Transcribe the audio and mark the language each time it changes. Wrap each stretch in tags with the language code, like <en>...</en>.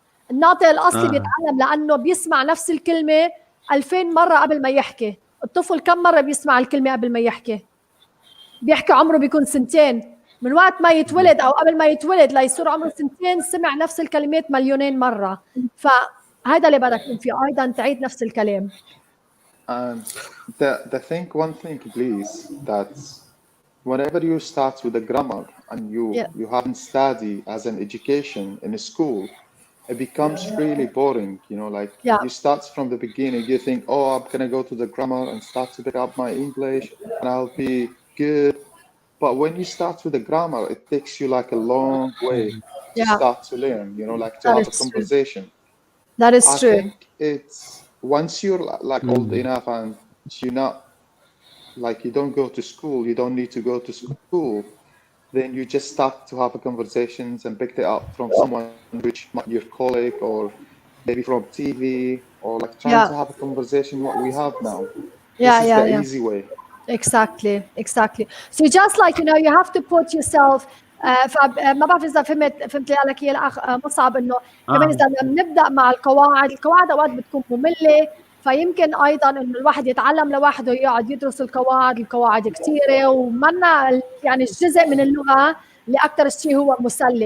<ar>الناطق الاصلي بيتعلم لانه بيسمع نفس الكلمه 2000 مره قبل ما يحكي. الطفل كم مره بيسمع الكلمه قبل ما يحكي؟ بيحكي عمره بيكون 2 سنين، من وقت ما يتولد او قبل ما يتولد ليصير عمره 2 سنين سمع نفس الكلمات مليونين مره. فهذا اللي بدك تكون فيه، ايضا تعيد نفس الكلام.</ar> <en>And one thing please, that whenever you start with the grammar and you haven't studied as an education in a school, it becomes really boring, you know, like you start from the beginning, you think, oh, I'm gonna go to the grammar and start to pick up my English and I'll be good. But when you start with the grammar, it takes you like a long way to start to learn, you know, like to have a conversation. That is true. I think it's once you're like old enough and you're not like, you don't go to school, you don't need to go to school, then you just start to have a conversations and pick it up from someone, which might be your colleague or maybe from TV, or like trying to have a conversation what we have now. This is the easy way. Exactly. So just like, you know, you have to put yourself</en> <ar>فما بعرف اذا فهمت لي عليك يا الاخ مصعب، انه كمان اذا بنبدا مع القواعد اوقات بتكون ممله، فيمكن ايضا انه الواحد يتعلم لوحده، يقعد يدرس القواعد كثيره، ومنا يعني جزء من اللغه اللي اكثر شيء هو مسلي.</ar>